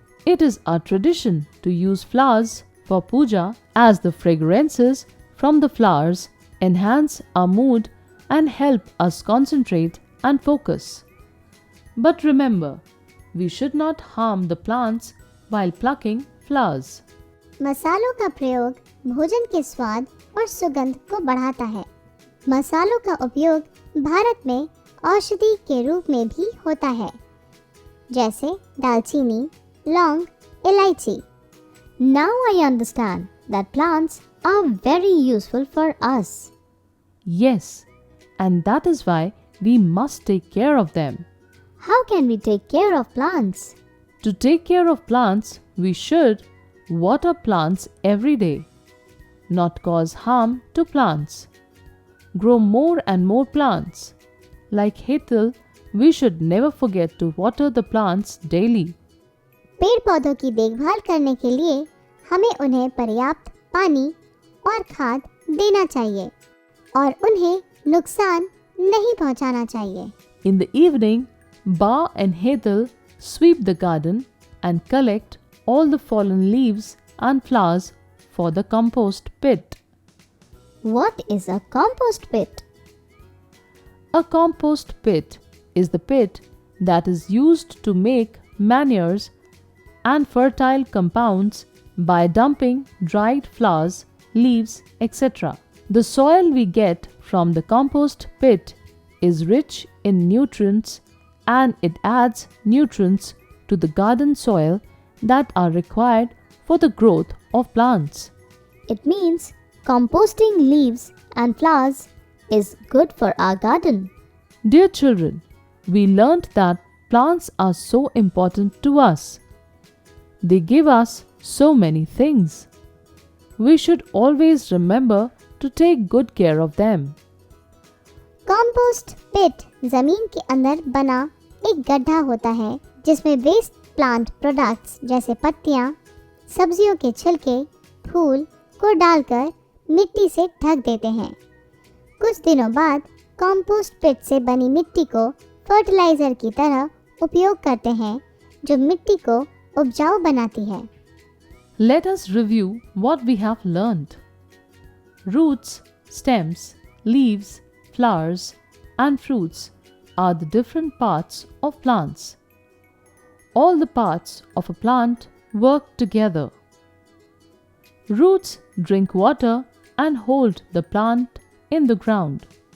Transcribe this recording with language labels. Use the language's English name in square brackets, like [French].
[English] It is our tradition to use flowers for puja as the fragrances from the flowers enhance our mood and help us concentrate and focus. But remember, we should not harm the plants while plucking flowers. [Hindi] मसालों का प्रयोग भोजन के स्वाद और सुगंध को बढ़ाता है। मसालों का उपयोग भारत में औषधि के रूप में भी होता है, जैसे दालचीनी, लौंग, इलायची। [English] Now I understand that plants are very useful for us. Yes, and that is why we must take care of them. How can we take care of plants? To take care of plants, we should water plants every day, not cause harm to plants, grow more and more plants. Like Hethel, we should never forget to water the plants daily. [Hindi] पेड़ पौधों की देखभाल करने के लिए हमें उन्हें पर्याप्त पानी और खाद देना चाहिए और उन्हें नुकसान नहीं पहुंचाना चाहिए। [English] In the evening, Ba and Hethel sweep the garden and collect all the fallen leaves and flowers for the compost pit. What is a compost pit? A compost pit is the pit that is used to make manures and fertile compounds by dumping dried flowers, leaves, etc. The soil we get from the compost pit is rich in nutrients and it adds nutrients to the garden soil that are required for the growth of plants. It means composting leaves and flowers is good for our garden. Dear children, we learnt that plants are so important to us. They give us so many things. We should always remember to take good care of them. [Hindi] Compost पिट जमीन के अंदर बना एक गड्ढा होता है जिसमें waste plant products जैसे पत्तियां, सब्जियों के छिलके, फूल को डालकर मिट्टी से ढक देते हैं। कुछ दिनों बाद कॉम्पोस्ट पिट से बनी मिट्टी को फर्टिलाइज़र की तरह उपयोग करते हैं जो मिट्टी को उपजाऊ बनाती है। [English] Let us review what we have learned. Roots, stems, leaves, flowers, and fruits are the different parts of plants. All the parts of a plant work together. Roots drink water and hold the plant in the ground.